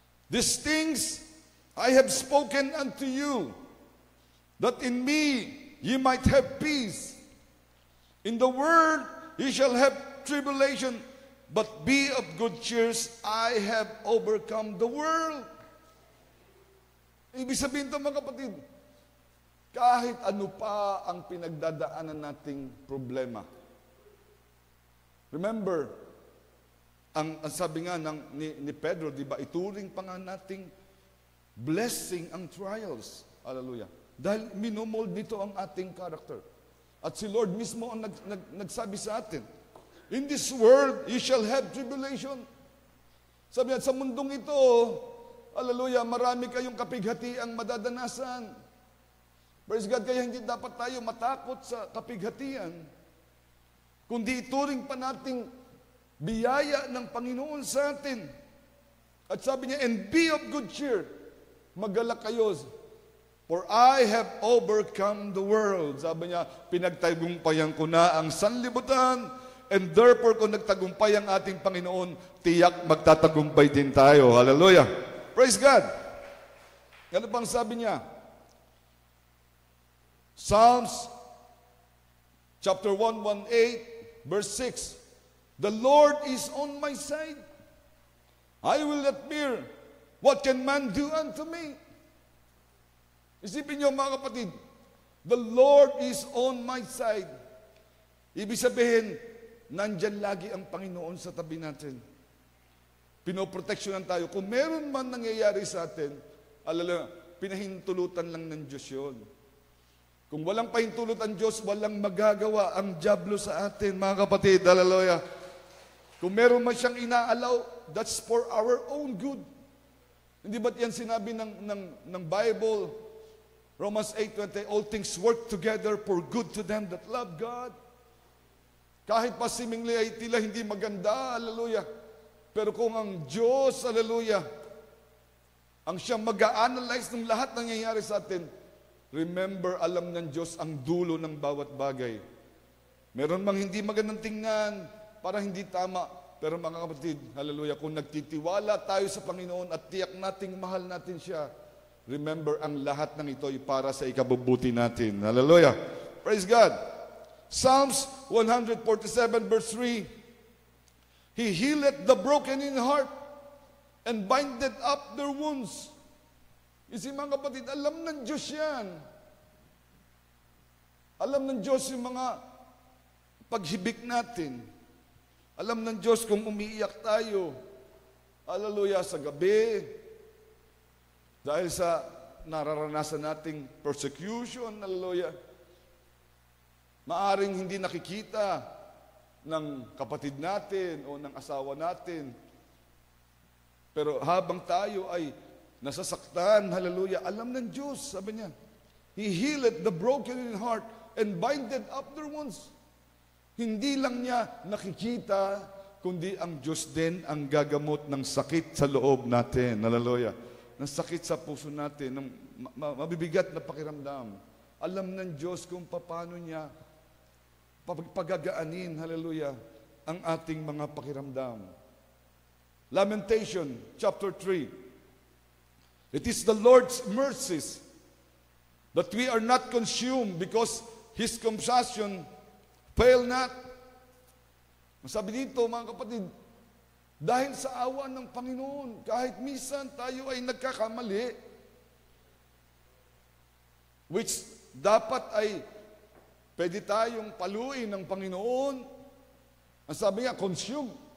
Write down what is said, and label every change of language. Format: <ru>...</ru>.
<en>These things I have spoken unto you, that in me ye might have peace. In the world ye shall have tribulation, but be of good cheer, I have overcome the world.</en> <tl>Ibig sabihin ito, mga kapatid, kahit ano pa ang pinagdadaanan nating problema. Remember, ang sabi nga ni Pedro, di ba, ituring pa nga nating blessing ang trials. Hallelujah. Dahil minomold nito ang ating character. At si Lord mismo ang nagsabi sa atin,</tl> <en>in this world, you shall have tribulation.</en> <tl>Sabi niya, sa mundong ito, hallelujah, marami kayong kapighatiang madadanasan.</tl> <en>Praise God,</en> <tl>kaya hindi dapat tayo matakot sa kapighatian, kundi ituring pa nating biyaya ng Panginoon sa atin. At sabi niya,</tl> <en>and be of good cheer,</en> <tl>magalak kayo,</tl> <en>for I have overcome the world.</en> <tl>Sabi niya, pinagtagumpayan ko na ang sanlibutan,</tl> <en>and therefore,</en> <tl>kung nagtagumpay ang ating Panginoon, tiyak magtatagumpay din tayo. Hallelujah.</tl> <en>Praise God.</en> <tl>Ano pang sabi niya?</tl> <en>Psalms chapter 118, verse 6. The Lord is on my side. I will not fear. What can man do unto me?</en> <tl>Isipin niyo mga kapatid,</tl> <en>the Lord is on my side.</en> <tl>Ibig sabihin, nandyan lagi ang Panginoon sa tabi natin. Pinoproteksyonan tayo. Kung meron man nangyayari sa atin, alala, pinahintulutan lang ng Diyos yun. Kung walang pahintulot ang Diyos, walang magagawa ang dyablo sa atin, mga kapatid. Hallelujah. Kung meron man siyang inaalaw,</tl> <en>that's for our own good.</en> <tl>Hindi ba't yan sinabi ng Bible?</tl> <en>Romans 8:20, all things work together for good to them that love God.</en> <tl>Kahit pa seemingly ay tila hindi maganda, hallelujah. Pero kung ang Diyos, hallelujah, ang siyang mag-a-analyze ng lahat ng nangyayari sa atin, remember, alam ng Diyos ang dulo ng bawat bagay. Meron mang hindi magandang tingnan, para hindi tama. Pero mga kapatid, hallelujah, kung nagtitiwala tayo sa Panginoon at tiyak nating mahal natin siya, remember, ang lahat ng ito ay para sa ikabubuti natin.</tl> <en>Hallelujah. Praise God. Psalms 147 verse 3. He healeth the broken in heart and bindeth up their wounds.</en> <tl>Kasi mga kapatid, alam ng Diyos yan. Alam ng Diyos yung mga paghibik natin. Alam ng Diyos kung umiiyak tayo. Hallelujah, sa gabi. Dahil sa nararanasan nating persecution, hallelujah. Maaring hindi nakikita ng kapatid natin o ng asawa natin. Pero habang tayo ay nasasaktan, hallelujah, alam ng Diyos, sabi niya,</tl> <en>He healeth the broken in heart and bindeth up their wounds.</en> <tl>Hindi lang niya nakikita, kundi ang Diyos din ang gagamot ng sakit sa loob natin. Hallelujah. Ng sakit sa puso natin, ng mabibigat na pakiramdam. Alam ng Diyos kung paano niya pagagaanin, hallelujah, ang ating mga pakiramdam.</tl> <en>Lamentation, chapter 3. It is the Lord's mercies that we are not consumed because His compassion fail not.</en> <tl>Sabi dito, mga kapatid, dahil sa awa ng Panginoon, kahit minsan tayo ay nagkakamali, which dapat ay pwede tayong paluin ng Panginoon. Ang sabi nga, consume.</tl>